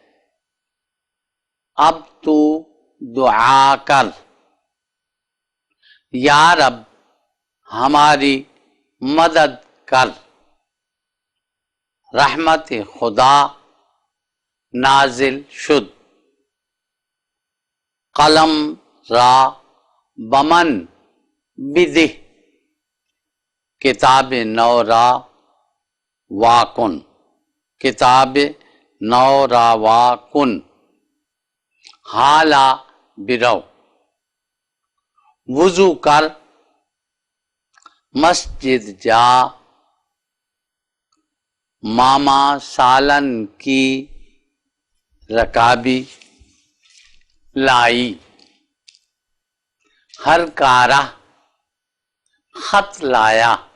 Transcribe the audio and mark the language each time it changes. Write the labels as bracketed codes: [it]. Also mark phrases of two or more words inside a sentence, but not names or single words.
[ur] اب تو دعا کر، یا رب ہماری مدد کر. [fa] رحمت خدا نازل شد، قلم را بمن بدہ. کتاب نو را واکن کتاب نو را واکن حالا برو. [ur] وضو کر مسجد جا. ماما سالن کی رکابی لائی، ہر کارہ خط لایا.